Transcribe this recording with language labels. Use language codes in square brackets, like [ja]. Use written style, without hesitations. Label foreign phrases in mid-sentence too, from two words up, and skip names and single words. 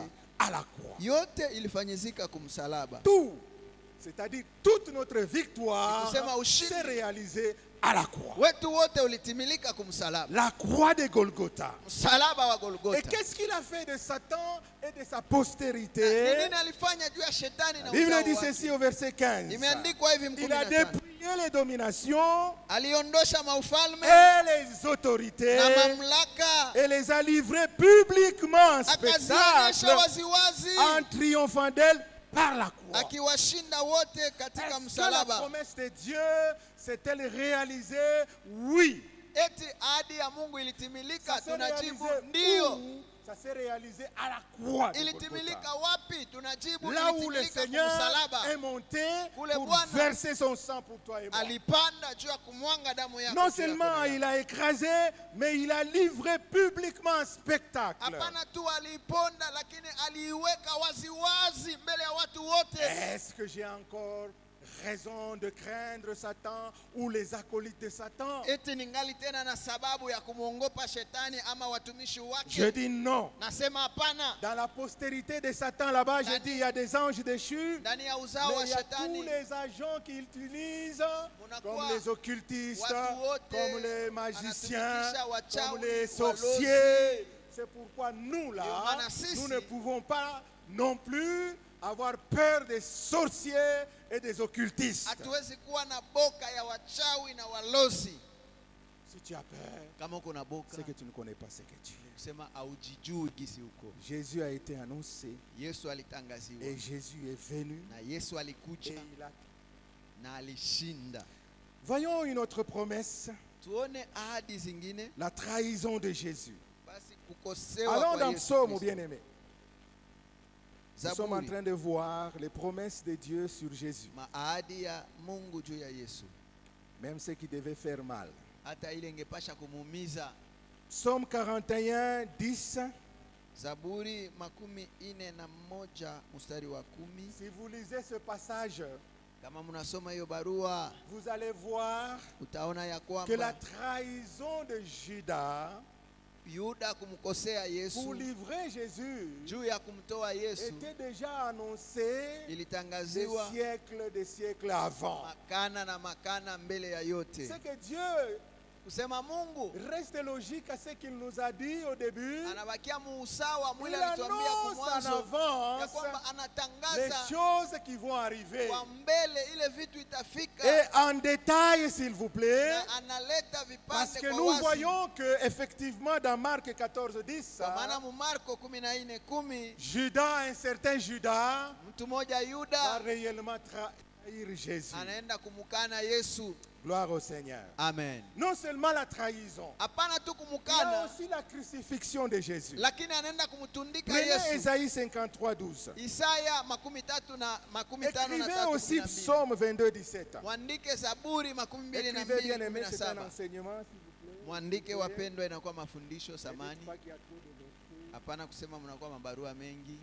[fr] à la croix. [sw] Yote ilifanyizika kumsalaba. [fr] Tout, c'est-à-dire toute notre victoire, [sw] Nikusema ushindi. [fr] s'est réalisée à la croix. [sw] Wetu wote ulitimilika kumsalaba, [fr] La croix de Golgotha. [sw] msalaba wa [fr] Et [sw] Golgotha. [fr] qu'est-ce qu'il a fait de Satan et de sa [sw] Ni [fr] postérité? [sw] nini alifanya juu ya shetani na [fr] La Bible [sw] uzao [fr] dit [sw] wake? [fr] ceci au verset 15. [sw] Imeandikwa hivi [fr] Il a [sw] 15. [fr] dépouillé les dominations [sw] Aliondosha maufalme [fr] et les autorités [sw] na mamlaka, [fr] et les a livrées publiquement en [sw] akazionyesha [fr] spectacle [sw] waziwazi, [fr] en triomphant d'elle par la croix. [sw] akiwashinda wote katika [fr] Est-ce que la [sw] msalaba. [fr] promesse de Dieu s'est-elle réalisée? Oui. [sw] Eti ahadi ya Mungu ilitimilika? [fr] Ça s'est [sw] Tunajibu [fr] réalisé [sw] ndio. [fr] où? Ça s'est réalisé à la croix de [sw] Ilitimilika [fr] Golgotha. [sw] wapi? Tunajibu [fr] Là où le [sw] ilitimilika [fr] Seigneur [sw] kumsalaba. [fr] est monté [sw] Kule [fr] pour [sw] Bwana [fr] verser son sang pour toi et moi. [sw] Alipanda juu ya kumwanga damu yake. [fr] Non [sw] juu ya [fr] seulement [sw] kondoo. [fr] il a écrasé, mais il a livré publiquement un spectacle. [sw] Hapana tu aliiponda, lakini aliiweka waziwazi mbele ya watu wote. [fr] Est-ce que j'ai encore raison de craindre Satan ou les acolytes de Satan? [sw] Eti ningali tena na sababu ya kumwogopa shetani ama watumishi [fr] Je [sw] wake? [fr] dis non. [sw] Nasema hapana. [fr] Dans la postérité de Satan là-bas, je dis il y a des anges déchus. [sw] Ndani ya uzao [fr] Mais [sw] wa [fr] il y a tous [sw] shetani [fr] les agents qu'il utilise, [sw] Munakuwa [fr] comme les occultistes, [sw] watu wote, [fr] comme les magiciens, [sw] anatumikisha wachawi, [fr] comme les [sw] walozi. [fr] sorciers. C'est pourquoi nous [sw] Ndio [fr] là, [sw] maana sisi [fr] nous ne pouvons pas non plus avoir peur des sorciers et des occultistes. [sw] hatuwezi kuwa na boka ya wachawi na walozi. [fr] Si tu as peur, [sw] Kama uko na boka, [fr] c'est que tu ne connais pas ce que tu es. [sw] kusema aujijui gisi uko. [fr] Jésus a été annoncé [sw] Yesu alitangaziwa [fr] et Jésus est venu [sw] na Yesu [fr] et [sw] alikuja [fr] il a... [sw] na alishinda. [fr] Voyons une autre promesse, [sw] Tuone ahadi zingine. [fr] la trahison de Jésus. [sw] Basi kukosewa [fr] Allons [sw] kwa [fr] dans [sw] Yesu [fr] Psaume, [sw] Kristo. [fr] bien-aimés. Nous sommes en [sw] Zaburi, [fr] train de voir les promesses de Dieu sur Jésus. [sw] maahadi ya Mungu juu ya Yesu, [fr] Même ce qui devait faire mal. [sw] hata ile ingepasha kumuumiza. [fr] Psaume 41, 10. [sw] Zaburi 41 mstari wa 10. [fr] Si vous lisez ce passage, [sw] Kama mnasoma hiyo barua, [fr] vous allez voir [sw] utaona ya [fr] que la [sw] kwamba [fr] trahison de Judas [sw] Yuda kumkosea [fr] pour [sw] Yesu [fr] livrer Jésus [sw] juu ya kumtoa Yesu [fr] était déjà annoncé [sw] ilitangaziwa [fr] des siècles avant. [sw] makana na makana mbele ya yote. [fr] C'est que Dieu [sw] Kusema Mungu [fr] reste logique à ce qu'il nous a dit au début. [sw] anabakia muusawa [fr] Il [sw] mwile alituambia kwa [fr] annonce en [sw] mwanzo ya [fr] avance [sw] kwamba [fr] les [sw] anatangaza [fr] choses qui vont arriver. [sw] kwa mbele ile vitu itafika, [fr] Et en détail, s'il vous plaît, [sw] na analeta [fr] parce [sw] vipande [fr] que [sw] kwa [fr] nous [sw] wazi. [fr] voyons que effectivement dans Marc 14, 10, [sw] Kwa maana mu Marko 14:10 [fr] Judas, un certain Judas, [sw] mtu mmoja [fr] va [sw] Yuda [fr] réellement trahir Jésus. [sw] anaenda kumukana Yesu. [fr] Gloire au Seigneur. Amen. Non seulement la trahison, [sw] Hapana tu [fr] il y a [sw] kumukana, [fr] aussi la crucifixion de Jésus. [sw] lakini anaenda kumtundika [fr] Prenez [sw] Yesu. [fr] Ésaïe 53, 12. [sw] Isaya 53:12. [fr] Écrivez aussi Psaume 22, 17. [sw] Mwandike Zaburi [fr] Écrivez bien aimé, c'est un [sw] 22:17. [fr] enseignement, s'il vous plaît. [sw] Mwandike wapendwa, inakuwa mafundisho [fr] Ne dites [sw] samani. [fr] pas qu'il y a trop de versets. [sw] Hapana kusema mnakuwa mabarua mengi.